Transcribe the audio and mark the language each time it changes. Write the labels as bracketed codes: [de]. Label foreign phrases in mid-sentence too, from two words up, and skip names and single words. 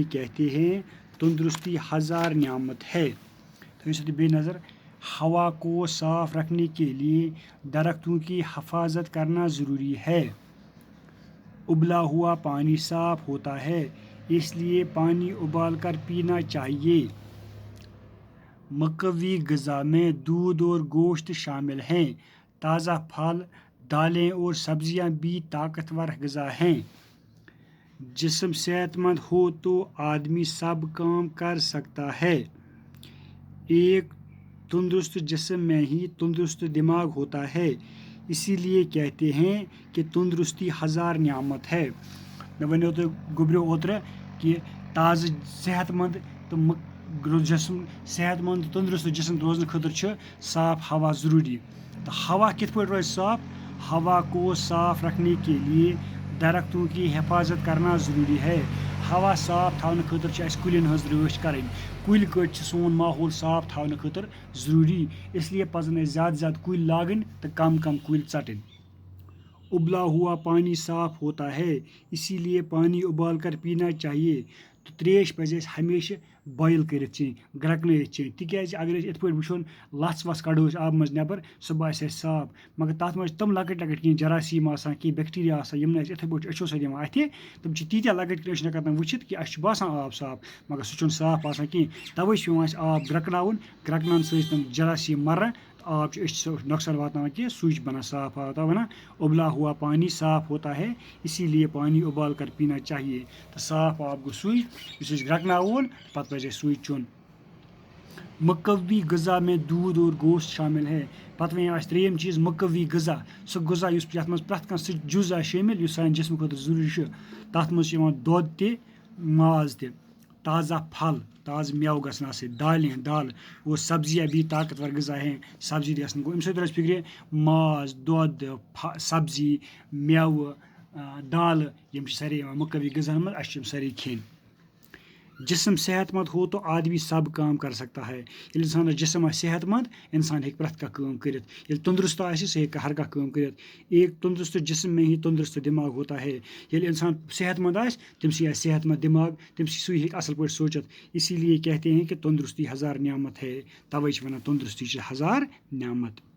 [ur] کہتے ہیں تندرستی ہزار نعمت ہے تو اس بے نظر ہوا کو صاف رکھنے کے لیے درختوں کی حفاظت کرنا ضروری ہے ابلا ہوا پانی صاف ہوتا ہے اس لیے پانی ابال کر پینا چاہیے مقوی غذا میں دودھ اور گوشت شامل ہیں تازہ پھل دالیں اور سبزیاں بھی طاقتور غذا ہیں جسم صحت مند ہو تو آدمی سب کام کر سکتا ہے ایک تندرست جسم میں ہی تندرست دماغ ہوتا ہے اسی لیے کہتے ہیں کہ تندرستی ہزار نعمت ہے [ks] مےٚ وَنیو تۄہہِ گوٚبریو اوترٕ کہِ تازٕ صحت مند تہٕ جسم صحت مند تہٕ تندرست جسم روزنہٕ خٲطرٕ چھُ صاف ہوا ضروٗری تہٕ ہوا کِتھ پٲٹھۍ روزِ [ur] صاف ہوا کو صاف رکھنے کے لیے درختوں کی حفاظت کرنا ضروٗری ہے [ks] ہوا صاف تھاونہٕ خٲطرٕ چھِ اَسہِ کُلٮ۪ن ہٕنٛز رٲچھ کَرٕنۍ کُلۍ کٔٹۍ چھِ سون ماحول صاف تھاونہٕ خٲطرٕ ضروٗری اِسلیے پَزَن اَسہِ زیادٕ زیادٕ کُلۍ لاگٕنۍ تہٕ کم کم کُلۍ ژَٹٕنۍ [ur] ابلا ہوا پانی صاف ہوتا ہے اسی لیے پانی ابال کر پینا چاہیے [ks] تہٕ ترٛیش پَزِ اَسہِ ہمیشہِ بویِل کٔرِتھ چیٚنۍ گرٛٮ۪کنٲیِتھ چیٚنۍ تِکیٛازِ اگر أسۍ یِتھ پٲٹھۍ وٕچھون لَژھ وَژھ کَڑو أسۍ آبہٕ منٛز نٮ۪بر سُہ باسہِ اَسہِ صاف مگر تَتھ منٛز چھِ تِم لۄکٕٹۍ لۄکٕٹۍ کینٛہہ جراثیٖم آسان کینٛہہ بیکٹیریا آسان یِم نہٕ اَسہِ یِتھَے پٲٹھۍ أچھو سۭتۍ یِوان اَتھِ تِم چھِ تیٖتیٛاہ لۄکٕٹۍ کہِ أسۍ چھِنہٕ ہٮ۪کان تِم وٕچھِتھ کہِ اَسہِ چھُ باسان آب صاف مگر سُہ چھُنہٕ صاف آسان کینٛہہ تَوَے چھُ پٮ۪وان اَسہِ آب گرٛٮ۪کناوُن گرٛٮ۪کناونہٕ سۭتۍ چھِ تِم جراثیٖم مَران تہٕ آب چھُ أسۍ چھِ سُہ نۄقصان واتناوان کینٛہہ سُے چھُ بَنان صاف آب تَوَے وَنان [ur] ابلا ہوا پانی صاف ہوتا ہے اسی لیے پانی ابال کر پینا چاہیے [ks] تہٕ صاف آب گوٚو سُے یُس أسۍ گرٛٮ۪کناوون پَتہٕ پَزِ اَسہِ سُے چیوٚن [ur] مقوی غذا میں دودھ اور گوشت شامل ہے [ks] پَتہٕ وَنیو اَسہِ ترٛیٚیِم چیٖز مقوی غذا سُہ غذا یُس یَتھ منٛز پرٛٮ۪تھ کانٛہہ سُہ جُز آسہِ شٲمِل یُس سانہِ جسمہٕ خٲطرٕ ضروٗری چھُ تَتھ منٛز چھُ یِوان دۄد تہِ ماز تہِ [ur] تازہ پھل [ks] تازٕ میوٕ گژھن آسٕنۍ دالہٕ [ur] اور سبزیاں بھی طاقتور غذا ہیں [ks] سبزی تہِ گژھن گوٚو اَمہِ سۭتۍ روزِ فِکرِ ماز دۄد سبزی میوٕ دالہٕ یِم چھِ سارے یِوان مقوی غذاہن منٛز اَسہِ چھِ یِم سٲری کھیٚنۍ [ur] جسم صحت مند ہو تو آدمی سب کام کر سکتا ہے [ks] ییٚلہِ اِنسانَس جسم آسہِ صحت مند اِنسان ہیٚکہِ پرٛٮ۪تھ کانٛہہ کٲم کٔرِتھ ییٚلہِ تندرست آسہِ سُہ ہیٚکہِ ہر کانٛہہ کٲم کٔرِتھ [ur] ایک تندرست جسم میں ہی تندرست دماغ ہوتا ہے [ks] ییٚلہِ اِنسان صحت مند آسہِ تٔمسٕے آسہِ صحت مند دماغ سُے ہیٚکہِ اَصٕل پٲٹھۍ سوٗنٛچِتھ [ur] اسی لیے کہتے ہیں کہ تندرستی ہزار نعمت ہے [ks] تَوَے چھِ وَنان تندرستی چھِ ہزار نعمت